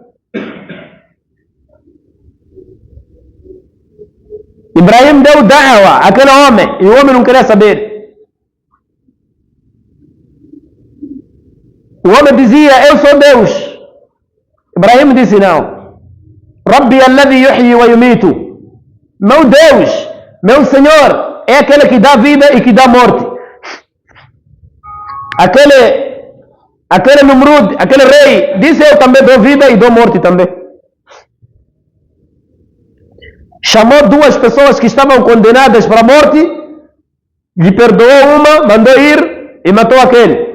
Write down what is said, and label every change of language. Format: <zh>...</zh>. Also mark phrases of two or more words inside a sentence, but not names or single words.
<pt>Ibrahim deu da'wa àquele homem e o homem não queria saber. O homem dizia: eu sou Deus. Ibrahim disse: não.</pt> <ar>ربي الذي يحيي ويميت.</ar> <pt>Meu Deus, meu Senhor, é aquele que dá vida e que dá morte. Aquele Numrud, aquele rei, disse: eu também dou vida e dou morte também. Chamou duas pessoas que estavam condenadas para a morte, lhe perdoou uma, mandou ir e matou aquele.</pt>